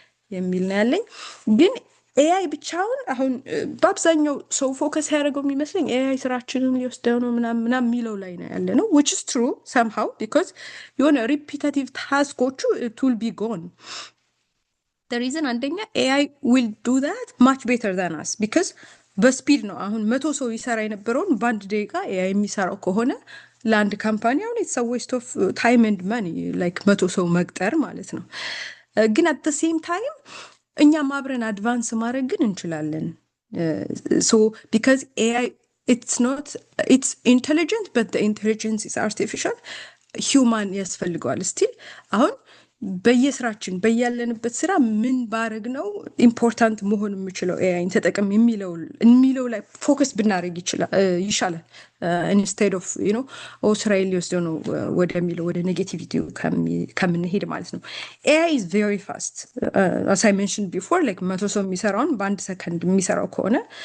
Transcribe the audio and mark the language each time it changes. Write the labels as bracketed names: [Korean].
[Amharic] የሚል ነው ያለኝ። ግን ኤአይ ብቻውን አሁን በአብዛኛው ሰው ፎከስ ያደረገው የሚመስለኝ ኤአይ ስራችንን ሊወስደው ነው ምናምን የሚለው ላይ ነው ያለ ነው [English] which is true somehow because [Amharic] የሆነ ሪፒታቲቭ ታስኮቹ [English] it will be gone. the reason አንደኛ AI will do that much better than us because [Amharic] በስፒድ ነው። አሁን 100 ሰው ይሰራ የነበረውን በአንድ ደቂቃ ኤአይ የሚሰራው ከሆነ ለአንድ ካምፓኒ አሁን [English] it's a waste of time and money like [Amharic] 100 ሰው መቅጠር ማለት ነው። ግን [English] at the same time [Amharic] እኛም አብረን አድቫንስ ማድረግ ግን እንችላለን። [English] so because AI it's intelligent but the intelligence is artificial. [Amharic] human ያስፈልገዋል still። አሁን በየስራችን በያለንበት ስራ ምን ባረግ ነው ኢምፖርታንት መሆን የምችለው ኤአይን ተጠቅም የሚለው ላይ ፎከስ ብናደርግ ይሻላል [English] instead of [Amharic] ስራዬን ሊወስደው ነው ወደሚለው ወደ ኔጌቲቪቲው ከምንሄድ ማለት ነው። [English] AI is very fast as I mentioned before like [Amharic] 100 ሰው የሚሰራውን በአንድ ሰከንድ የሚሰራው ከሆነ